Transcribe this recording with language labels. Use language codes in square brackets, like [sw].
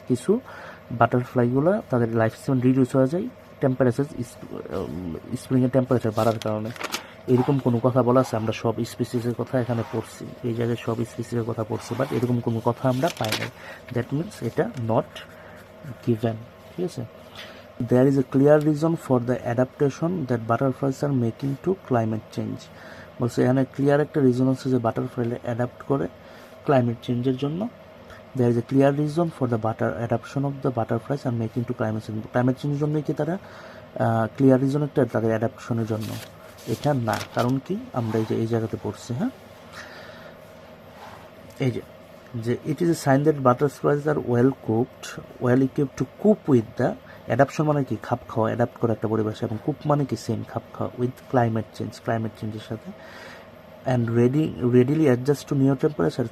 [bn] কিছু বাটারফ্লাইগুলো তাদের life span reduce হয়ে যায় টেম্পারেচার, স্প্রিংয়ের টেম্পারেচার বাড়ার কারণে। এরকম কোনো কথা বলা আছে? আমরা সব স্পিসিসের কথা এখানে পড়ছি, এই জায়গায় সব স্পিসিসের কথা পড়ছি, বাট এরকম কোনো কথা আমরা পাই নাই। দ্যাট মিনস এটা নট গিভেন, ঠিক আছে। [en] There is a clear reason for the adaptation that butterflies are making to climate change. [bn] বলছে এখানে ক্লিয়ার একটা রিজন আছে যে বাটারফ্লাইরা অ্যাডাপ্ট করে ক্লাইমেট চেঞ্জের জন্য। [en] There is a clear reason for the adaptation of the butterflies are making to climate change. [bn] Climate চেঞ্জের জন্যই কি তারা ক্লিয়ার রিজন একটা তাদের অ্যাডাপশনের জন্য? এটা না, কারণ কি আমরা এই জায়গাতে পড়ছি, হ্যাঁ, এই যে [en] it is a sign that butterflies are well equipped to cope with the adaptation, [bn] মানে কি খাপ খাওয়া, অ্যাডাপ্ট করা একটা পরিবেশে, এবং কুপ মানে কি সেম খাপ খাওয়া উইথ ক্লাইমেট চেঞ্জের সাথে, [en] And readily adjust to new temperature.